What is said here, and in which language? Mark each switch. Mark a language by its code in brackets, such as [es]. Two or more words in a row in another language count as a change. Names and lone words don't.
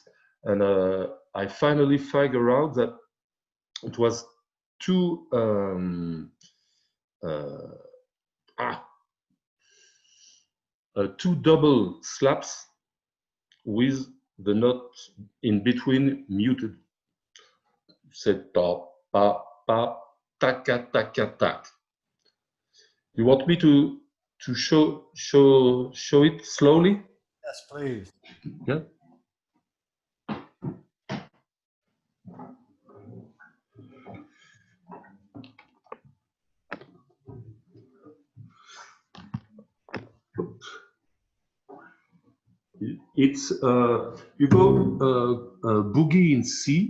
[en] And I finally figured out that it was two double slaps with the note in between muted. C'est ta pa pa taka taka tak. You want me to show it slowly? Yes, please. Yeah. It's you go boogie in C.